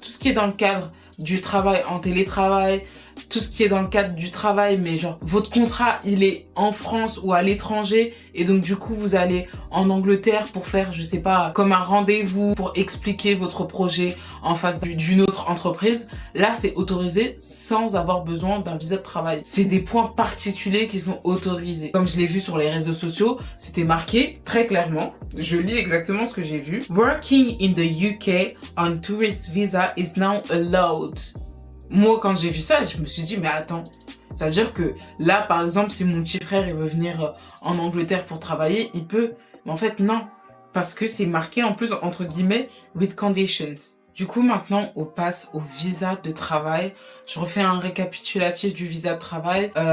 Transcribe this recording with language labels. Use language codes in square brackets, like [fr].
[fr] Tout ce qui est dans le cadre du travail en télétravail, tout ce qui est dans le cadre du travail, mais genre votre contrat il est en France ou à l'étranger et donc du coup vous allez en Angleterre pour faire je sais pas comme un rendez-vous pour expliquer votre projet en face d'une autre entreprise, là c'est autorisé sans avoir besoin d'un visa de travail. C'est des points particuliers qui sont autorisés. Comme je l'ai vu sur les réseaux sociaux, c'était marqué très clairement, je lis exactement ce que j'ai vu. [en] Working in the UK on tourist visa is now allowed. [fr] Moi, quand j'ai vu ça, je me suis dit, mais attends, ça veut dire que là, par exemple, si mon petit frère il veut venir en Angleterre pour travailler, il peut. Mais en fait, non. Parce que c'est marqué en plus, entre guillemets, [en] with conditions. [fr] Du coup, maintenant, on passe au visa de travail. Je refais un récapitulatif du visa de travail.